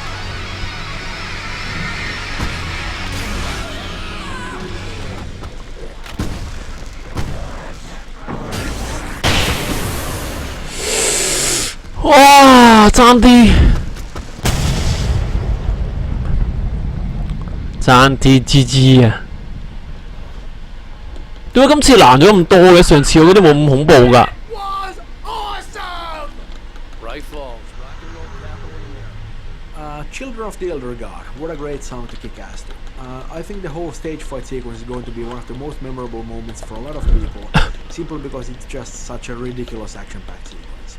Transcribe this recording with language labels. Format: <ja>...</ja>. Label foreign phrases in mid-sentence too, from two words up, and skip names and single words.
<yue>哇！爭啲，爭啲 GG 啊！點解今次難咗咁多嘅？上次我覺得冇咁恐怖㗎。</yue> <en>Children of the Elder God, what a great song to kick ass to. I think the whole stage fight sequence is going to be one of the most memorable moments for a lot of people, simply because it's just such a ridiculous action-packed sequence.</en>